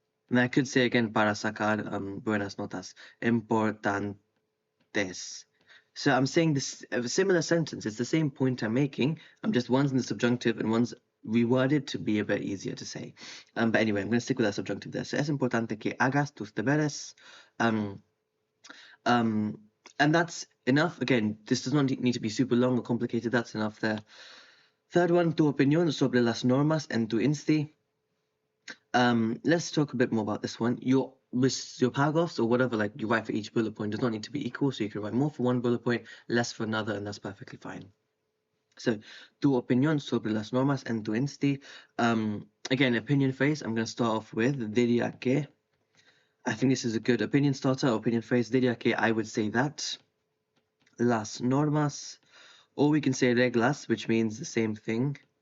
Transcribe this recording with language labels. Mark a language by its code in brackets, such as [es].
[en] And I could say again, [es] para sacar buenas notas, importantes. [en] So I'm saying this a similar sentence. It's the same point I'm making. I'm just one's in the subjunctive and one's reworded to be a bit easier to say. But anyway, I'm going to stick with that subjunctive there. So [es] es importante que hagas tus deberes. [en] And that's enough. Again, this does not need to be super long or complicated. That's enough there. Third one, [es] tu opinión sobre las normas en tu insti. [en] Let's talk a bit more about this one. Your paragraphs or whatever, like you write for each bullet point, does not need to be equal. So you can write more for one bullet point, less for another, and that's perfectly fine. So, [es] tu opinión sobre las normas en tu insti. [en] Again, opinion phrase. I'm going to start off with [es] diría que. [en] I think this is a good opinion starter, opinion phrase. [es] Diría que, [en] I would say that. [es] Las normas. [en] Or we can say reglas, which means the same thing.